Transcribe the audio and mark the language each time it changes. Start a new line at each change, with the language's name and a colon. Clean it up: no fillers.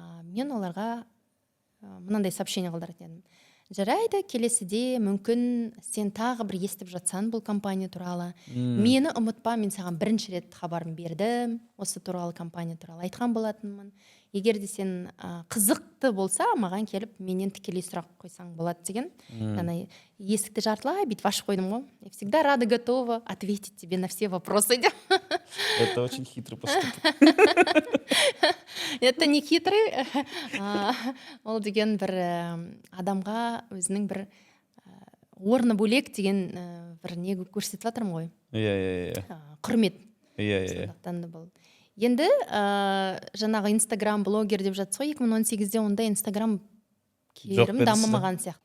Kazakh: Мен оларға мынандай сообщение қалдыратын едім. Жарайды, келесіде мүмкін сен тағы бір естіп жатсаң бұл компания туралы. Мені ұмытпа, мен саған бірінші рет хабарын бердім. Осы туралы компания туралы айтқан болатынмын. Егер де сен қызықты болса, маған келіп, менен тікелей сұрақ қойсаң болады деген. Яғни есікті жартылай бүйтіп ашып қойдым ғой.
Russian: Я всегда рада, готова ответить тебе на все вопросы. Это очень хитрый поступок. Это не хитрый.
Kazakh: Ол деген бір адамға өзінің бір орны бөлек деген бір не көрсетіп жатырмын ғой. Иә. Құрмет. Иә. Сондықтан да бұл. Енді жаңағы Инстаграм блогер деп жатсыз ғой, 2018-де онда Инстаграм керім дамымаған сияқты.